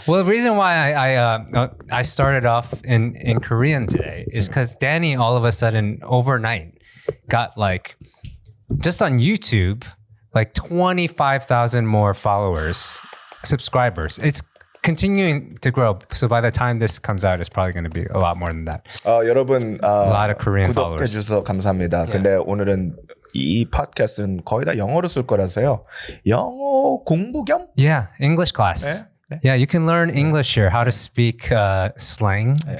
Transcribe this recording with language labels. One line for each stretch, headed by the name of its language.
English: Well, the reason why I started off in Korean today is because Danny all of a sudden overnight got like just on YouTube like 25,000 more subscribers. It's continuing to grow. So by the time this comes out, it's probably going to be a lot more than that.
Korean: 여러분
English: A lot of Korean
Korean: 구독해
English: followers.
Korean: 주셔서 감사합니다. 근데 오늘은 이 팟캐스트는 거의 다 영어로 쓸 거라서요. 영어 공부 겸?
English: Yeah, English class.
Korean: 네?
English: Yeah, you can learn English here, how to speak slang.